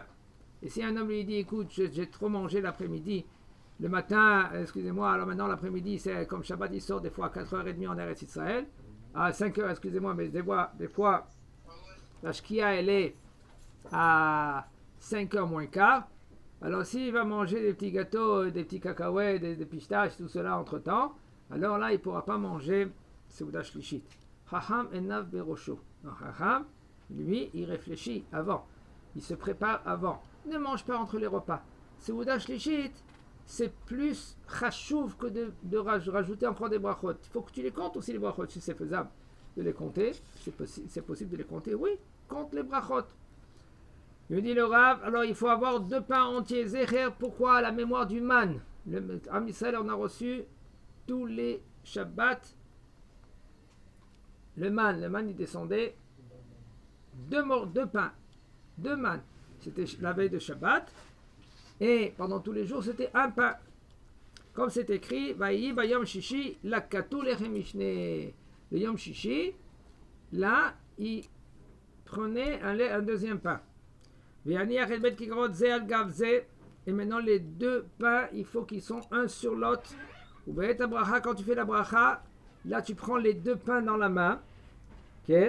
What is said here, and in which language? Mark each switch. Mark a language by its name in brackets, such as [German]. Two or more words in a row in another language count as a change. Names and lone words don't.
[French] Et si un homme lui dit écoute, j'ai trop mangé l'après-midi, le matin, excusez-moi, alors maintenant l'après-midi, c'est comme Shabbat il sort des fois à 4h30 en Eretz Israël, à 5h, excusez-moi, mais des fois la shkia, elle est à 5h moins quart. Alors, s'il va manger des petits gâteaux, des petits cacahuètes, des pistaches, tout cela entre-temps, alors là, il ne pourra pas manger [Hebrew] סעודה שלישית. חכם עיניו בראשו. Chacham, [French] lui, il réfléchit avant. Il se prépare avant. Ne mange pas entre les repas. [Hebrew] סעודה שלישית, [French] c'est plus chachouv que de rajouter encore des brachot. Il faut que tu les comptes aussi, les brachot, si c'est faisable de les compter, c'est possible de les compter, oui, compte les brachot. Il dit le Rav, alors il faut avoir deux pains entiers, Zecher, pourquoi? La mémoire du man. [Hebrew] עם ישראל, [French] on a reçu tous les Shabbats, le man il descendait deux pains, deux man, c'était la veille de Shabbat, et pendant tous les jours c'était un pain. Comme c'est écrit, [Hebrew] ויהי ביום השישי, לקטו לחם משנה. Le יום שישי, [French] là, il prenait un deuxième pain. Et maintenant, les deux pains, il faut qu'ils soient un sur l'autre. Quand tu fais la bracha, là, tu prends les deux pains dans la main. Okay?